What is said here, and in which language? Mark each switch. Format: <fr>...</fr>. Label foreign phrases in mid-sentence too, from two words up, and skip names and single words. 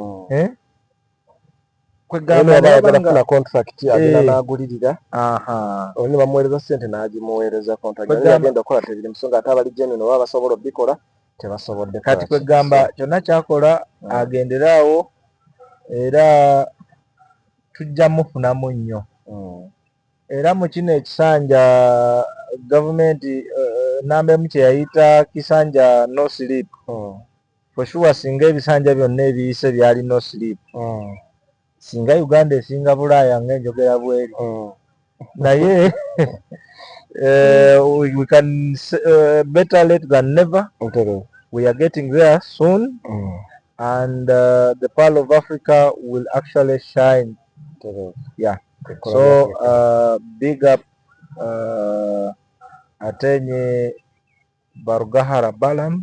<lg>kwegamba contract agenda n'agulirira oni bamuweereza ssente n'agimuweereza contract agenda okukola tebiri musonga ate abali genuine oba basobola obikola tebasobodde kati kwegamba kyonna kyakola agenderaawo era tujja mufunamu nnyo era mu kino ekisanja gavumenti nambemu kye yayita kisanja</lg> <en>no sleep for sure</en> <lg>singa ebisanja byonna ebiyise byali</lg> <en>no sleep</en> <lg>singa Uganda esinga Bulaaya ng'enjogera bweri naye</lg> <en>we can better late than never. We are getting there soon and the Pearl of Africa will actually shine. Yeah. So big up Atenye Barugahara Balamu.</en>